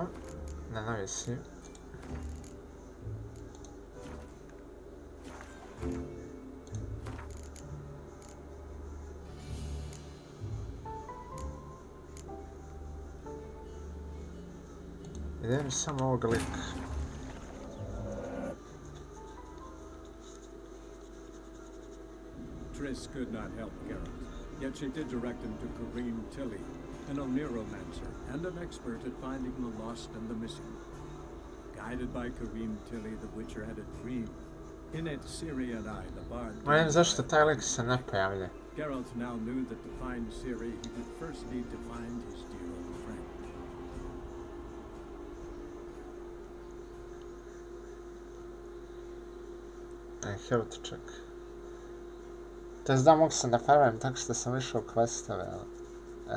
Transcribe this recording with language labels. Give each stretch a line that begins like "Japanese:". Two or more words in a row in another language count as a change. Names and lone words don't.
Croatian: Na novi sejv. Idem samo ovog lika.
English: Triss could not help Geralt, yet she did direct him to Kareem Tilly, an Oneromancer and an expert at finding the lost and the missing. Guided by Kareem Tilly, the Witcher had a dream. In it, Ciri and I, the bard...
Croatian: Molim zašto taj lik se ne pojavlja.
English: Geralt now knew that to find Ciri, he would first need to find his dear old friend.
Croatian: Evo te ček. To je da mogu se napravim tako što sam išao u questove, ali...